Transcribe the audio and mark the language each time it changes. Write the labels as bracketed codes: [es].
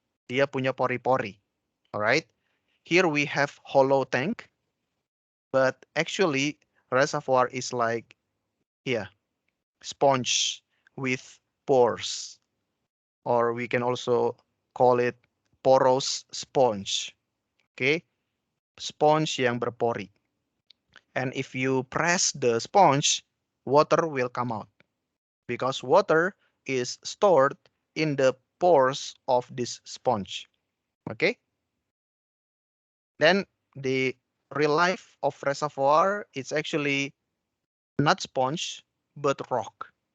[en] Dia punya pori-pori. Alright. Here we have hollow tank, but actually reservoir is like here, sponge with pores, or we can also call it porous sponge. [ms] Okay, sponge yang berpori. [en] And if you press the sponge, water will come out because water is stored in the pores of this sponge. Okay, then the real life of reservoir is actually not sponge but rock.